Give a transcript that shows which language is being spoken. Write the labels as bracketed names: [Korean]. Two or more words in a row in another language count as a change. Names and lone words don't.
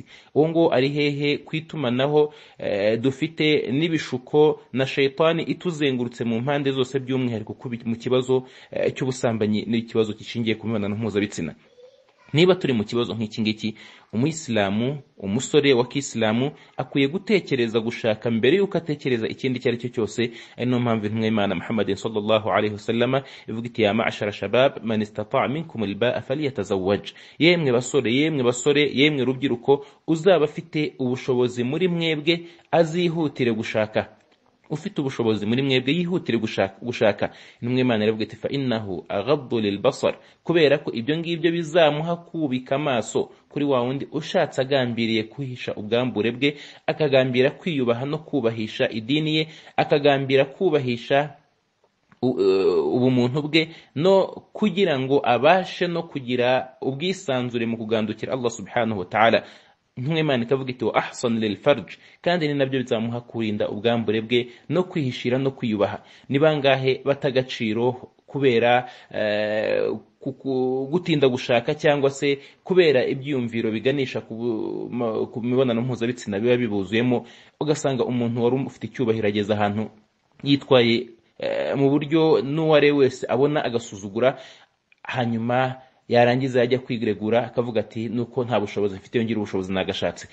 [Kinyarwanda] Uwo nguwo ari hehe kwitumanaho dufite n'ibishuko na shayitani ituzengurutse mu mpande zose, by'umwihariko mu kibazo cy'ubusambanyi n'ikibazo gishingiye ku mibonano mpuzabitsina? Niba turi mu kibazo nk'iki ngiki, umuyisilamu, umusore wa kisilamu akwiye gutekereza gushaka mbere yuko atekereza ikindi icyo ari cyo cyose. Ari no mpamvu intumwa y'Imana Muhammad [Arabic] صلى الله عليه وسلم [Kinyarwanda] ivuga iti [Arabic] يا معشر الشباب من استطاع منكم الباءة فليتزوج. [Kinyarwanda] Yemwe basore, yemwe rubyiruko, uzaba afite ubushobozi muri mwebwe azihutire gushaka. Ufite ubushobozi muri mwebwe yihutire gushaka. Intumwa y'Imana iravuga iti [Arabic] فإنه أغض للبصر, [Kinyarwanda] kubera ko ibyo ngibyo bizamuha kubika amaso kuri wa wundi ushatse agambiriye kwihisha ubwambure bwe, akagambira kwiyubaha no kubahisha idini ye, akagambira kubahisha ubumuntu bwe, no kugira ngo abashe no kugira ubwisanzure mu kugandukira Allah [Arabic] سبحانه وتعالى. [Kinyarwanda] Intumwa y'Imana ikavuga iti [Arabic] وأحصن للفرج, [Kinyarwanda] kandi ni nabyo bizamuha kurinda ubwambure bwe no kwihishira no kwiyubaha. Ni bangahe batagaciro kubera gutinda gushaka cyangwa se kubera ibyiyumviro biganisha ku mibonano mpuzabitsina biba bibuzuyemo, ugasanga umuntu wari ufite icyubahiro ageze ahantu yitwaye mu buryo n'uware wese abona agasuzugura, hanyuma yarangiza yajya kwiregura akavuga ati nuko nta bushobozi mfite, yongera ubushobozi nagashatse.